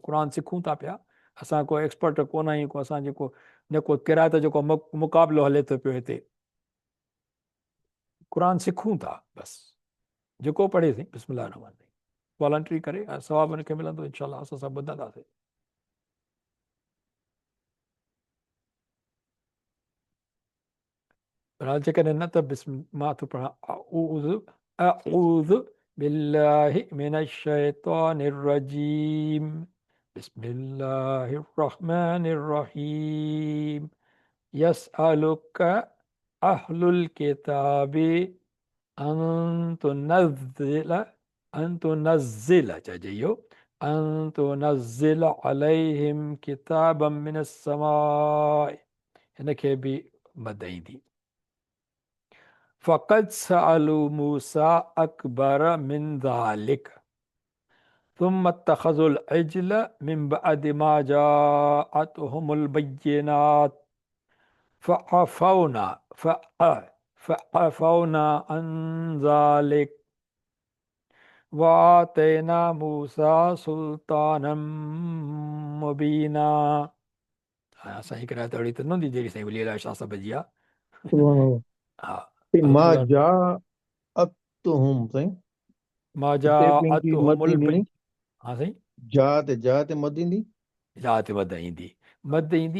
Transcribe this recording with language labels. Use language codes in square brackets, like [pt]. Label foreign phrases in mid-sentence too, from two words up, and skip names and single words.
[sd] क़ुर सिखूं था पिया, असां को एक्सपर्ट कोन आहियूं, को असां जेको न को किरायत जेको मुक़ाबिलो हले थो पियो हिते, क़ुर सिखूं था बसि। जेको पढ़े साईं [ar] بسم الله رحمن رحيم [sd] वॉलंटरी करे सवाबु हुनखे मिलंदो [ar] إن شاء الله. [sd] असां सभु ॿुधंदासीं। पर जेकॾहिं न त मां थो पढ़ां [ar] أعوذ بالله من الشيطان الرجيم بسم الله الرحمن الرحيم يسألك أهل الكتاب [sd] अंतुनज़्ज़िल चइजे इहो [ar] أن تنزل عليهم كتابا من السماء, [sd] हिनखे बि मद ईंदी। [ar] فقد سألوا موسى أكبر من ذلك ثم اتخذوا العجل من بعد ما جاءتهم البينات فعفونا عن ذلك وآتينا موسى سلطانا مبينا. [sd] असां हिकु रात अहिड़ी त न हूंदी जहिड़ी साईं वली अला शाह साहिब जी आहे। हा मां अल्हम्दुलिल्लाह। [ar] جاءتهم साईं, मा [sd] हिते पंहिंजी मद [ar] जाअतहुमुल [sd] ईंदी नी, हा साईं, जा ते मद ईंदी। जात मद ईंदी, मद ईंदी।